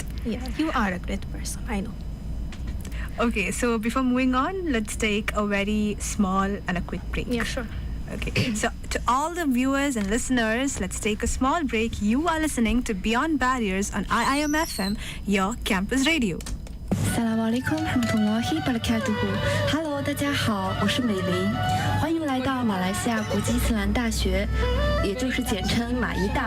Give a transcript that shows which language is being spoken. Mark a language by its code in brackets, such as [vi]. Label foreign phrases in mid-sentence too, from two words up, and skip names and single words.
[en] Yeah, you are a great person, I know. Okay, so before moving on, let's take a very small and a quick break. Yeah, sure. Okay, so to all the viewers and listeners, let's take a small break. You are listening to Beyond Barriers on IIM FM, your campus radio. [ar] السلام عليكم ورحمة الله وبركاته. [zh] Hello， 大家好，我是美玲，欢迎来到马来西亚国际伊斯兰大学，也就是简称马医大。